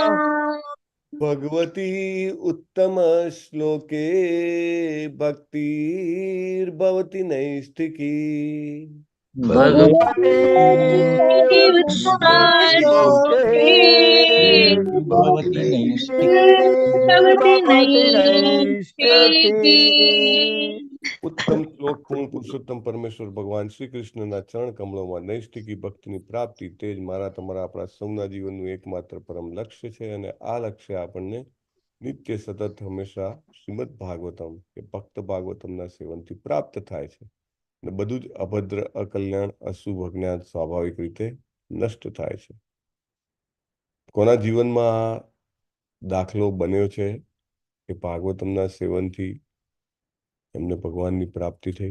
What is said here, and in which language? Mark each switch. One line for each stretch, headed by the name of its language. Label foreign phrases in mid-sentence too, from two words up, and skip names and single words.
Sanskrit: भगवती उत्तम श्लोके भक्तिर्भवति नैष्ठिकी भगवते उत्तमश्लोके भगवति नैष्ठिकी उत्तम श्लोक
Gujarati: પૂર્ણ પુરુષોત્તમ પરમેશ્વર ભગવાન શ્રી કૃષ્ણના ચરણ કમળોમાં નૈષ્ઠિકી ભક્તિની પ્રાપ્તિ તે જ મારા તમારા આપણા સૌના જીવનનું એકમાત્ર પરમ લક્ષ્ય છે અને આ લક્ષ્ય આપણને નિત્ય સતત હંમેશા શ્રીમદ ભાગવતમ કે ભક્ત ભાગવતમના સેવનથી પ્રાપ્ત થાય છે અને બધું જ અભદ્ર અકલ્યાણ અશુભ અજ્ઞાન સ્વાભાવિક રીતે નષ્ટ થાય છે કોના જીવનમાં આ દાખલો બન્યો છે કે ભાગવતમના સેવનથી એમને ભગવાનની પ્રાપ્તિ થઈ